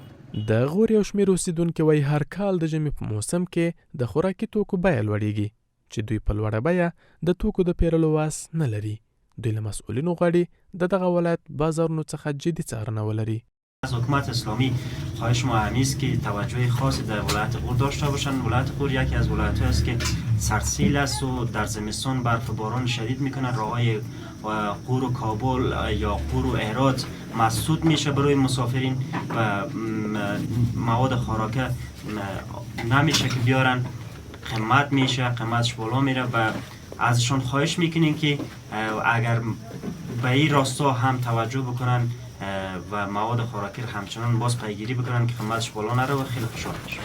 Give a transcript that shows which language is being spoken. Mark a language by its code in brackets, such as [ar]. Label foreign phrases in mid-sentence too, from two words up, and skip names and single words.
[ps] د غور یو شمېر اوسیدونکي وایي هر کال د ژمي په موسم کې د خوراکي توکو بیه لوړیږي چې دوی په لوړه بیه د توکو د پیرلو واس نه لري. دوی له مسؤلینو غواړي د دغه ولایت بازارونو څخه جدي څارنه ولري. [fa] از حکومت اسلامی خواهش ما همی است که توجه خاصی در ولایت غور داشته باشند. ولایت غور یکی از ولایت‌های است که سردسیل است و در زمستان برف و باران شدید میکنه. راههای غور و کابل یا غور و هرات مسدود میشه برای مسافرین و مواد خوراکه نمیشه که بیارن، قیمت میشه، قیمتش بالا میره و ازشان خواهش میکنیم که اگر به این راستا هم توجه بکنن و مواد خوراکی همچنان باز پیگیری بکنن که قیمتش بالا نره و خیلی خوشحال میشم.